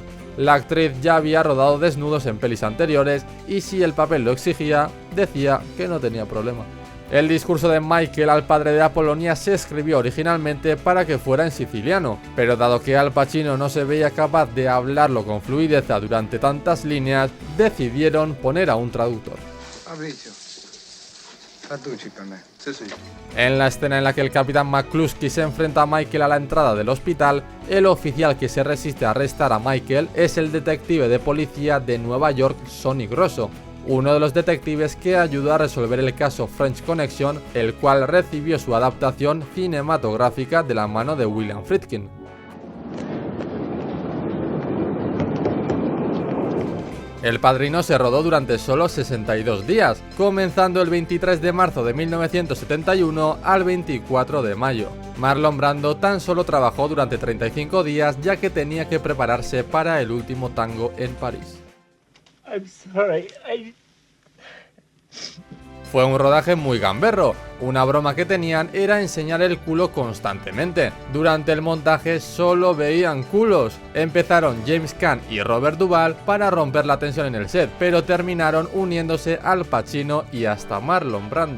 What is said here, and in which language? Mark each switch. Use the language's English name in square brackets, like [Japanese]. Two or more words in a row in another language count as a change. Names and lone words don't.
[Spanish] La actriz ya había rodado desnudos en pelis anteriores y si el papel lo exigía, decía que no tenía problema. El discurso de Michael al padre de Apollonia se escribió originalmente para que fuera en siciliano, pero dado que Al Pacino no se veía capaz de hablarlo con fluidez durante tantas líneas, decidieron poner a un traductor. [Italian] Fabrizio, traduci per me. Sì, sì. [Spanish] En la escena en la que el capitán McCluskey se enfrenta a Michael a la entrada del hospital, el oficial que se resiste a arrestar a Michael es el detective de policía de Nueva York, Sonny Grosso, uno de los detectives que ayudó a resolver el caso French Connection, el cual recibió su adaptación cinematográfica de la mano de William Friedkin. El Padrino se rodó durante solo 62 días, comenzando el 23 de marzo de 1971 al 24 de mayo. Marlon Brando tan solo trabajó durante 35 días ya que tenía que prepararse para el último tango en París. [English] I'm sorry. [Spanish] Fue un rodaje muy gamberro, una broma que tenían era enseñar el culo constantemente. Durante el montaje solo veían culos. Empezaron James Caan y Robert Duvall para romper la tensión en el set, pero terminaron uniéndose Al Pacino y hasta Marlon Brando.